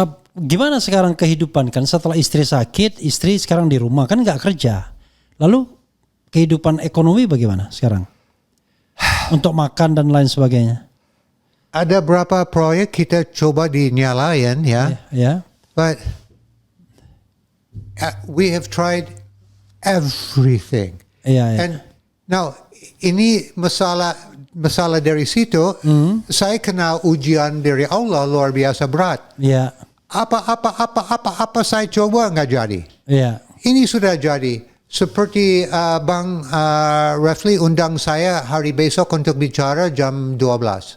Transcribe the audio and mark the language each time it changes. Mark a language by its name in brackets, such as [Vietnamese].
[Indonesian] Gimana sekarang kehidupan, kan setelah istri sakit, istri sekarang di rumah kan nggak kerja. Lalu kehidupan ekonomi bagaimana sekarang? Untuk makan dan lain sebagainya. Ada berapa proyek kita coba dinyalain ya. Ya. [English] But we have tried everything. [Indonesian] Iya. [English] And now [Indonesian] ini masalah dari situ, saya kena ujian dari Allah luar biasa berat. Iya. Apa saya coba nggak jadi. Iya. Ini sudah jadi. Seperti Bang Refli undang saya hari besok untuk bicara jam 12.